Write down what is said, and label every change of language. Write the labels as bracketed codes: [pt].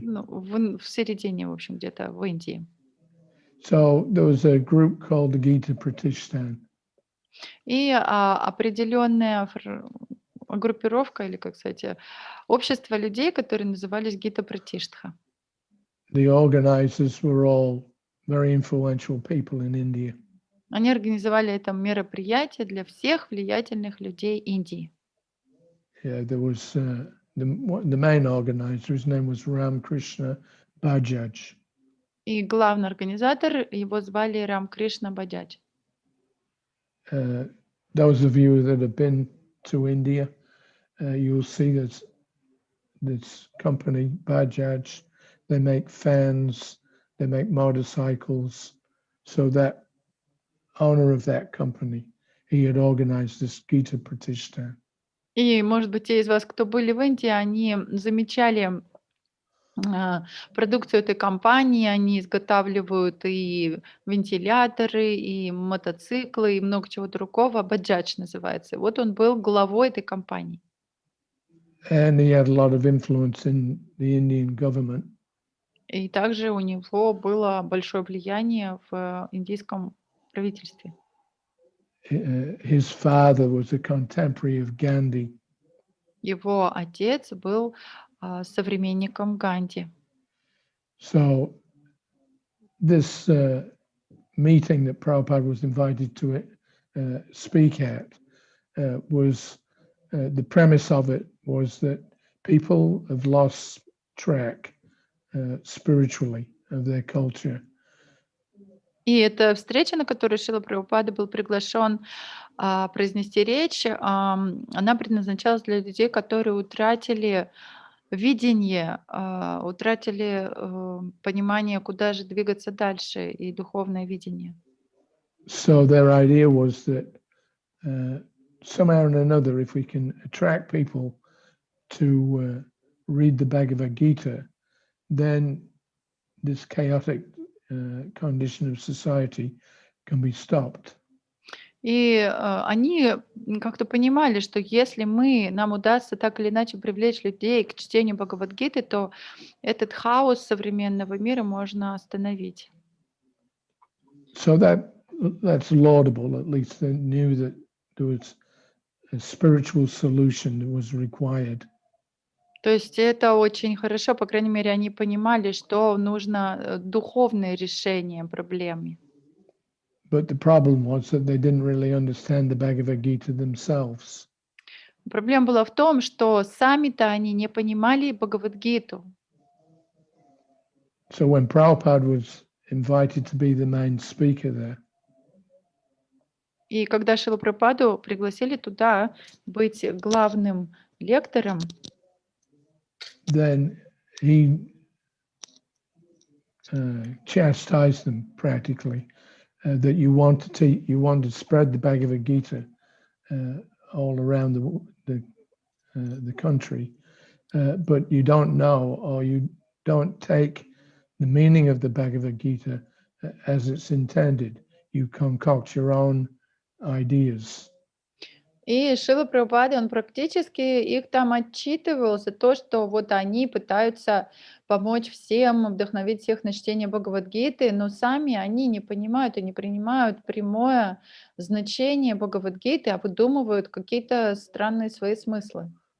[ru] ну, в середине, в общем, где-то в Индии. [en] So there was a group called the Gita-пратиштха. [ru] И определенная группировка, или, как сказать, общество людей, которые назывались Гита-пратиштха. [en] The organizers were all very influential people in India. [ru] Они организовали это мероприятие для всех влиятельных людей Индии. [en] Yeah, there was the main organizer, his name was Ramakrishna Bajaj. [ru] И главный организатор, его звали Рамкришна Баджадж. [en] Those of you that have been to India, you'll see this company, Bajaj. They make fans, they make motorcycles. So that owner of that company, he had organized this Gita-pratиштха. [ru] И, может быть, те из вас, кто были в Индии, они замечали продукцию этой компании. Они изготавливают и вентиляторы, и мотоциклы, и много чего другого. Баджадж называется. Вот он был главой этой компании. [en] And he had a lot of influence in the Indian government. [ru] И также у него было большое влияние в индийском правительстве. [en] His father was a contemporary of Gandhi. [ru] Его отец был современником Ганди. [en] So this meeting that Prabhupada was invited to speak at was the premise of it was that people have lost track spiritually of their culture. [ru] И эта встреча, на которую Шрила Прабхупада был приглашен произнести речь, она предназначалась для людей, которые утратили видение, утратили понимание, куда же двигаться дальше, и духовное видение. [en] So their idea was that somehow or another, if we can attract people to read the Bhagavad-gitу, then this chaotic condition of society can be stopped. [ru] И они как-то понимали, что если нам удастся так или иначе привлечь людей к чтению Бхагавад-гиты, то этот хаос современного мира можно остановить. [en] So that's laudable. At least they knew that there was a spiritual solution that was required. [ru] То есть это очень хорошо, по крайней мере, они понимали, что нужно духовное решение проблемы. [en] But the problem was that they didn't really understand the Bhagavad-gitу themselves. [ru] Проблема была в том, что сами-то они не понимали Бхагавад-гиту. [en] So when Prabhupada was invited to be the main speaker there, [ru] И когда Шрилу Прабхупаду пригласили туда быть главным лектором, [en] then he chastised them practically that you want to spread the Bhagavad-gitу all around the country, but you don't know, or you don't take the meaning of the Bhagavad-gitу as it's intended. You concoct your own ideas. [ru] и Шрила Прабхупада, он практически их там отчитывал за то, что вот они пытаются помочь всем, вдохновить всех на чтение Бхагавад-гиты, но сами они не понимают и не принимают прямое значение Бхагавад-гиты, а выдумывают какие-то странные свои смыслы.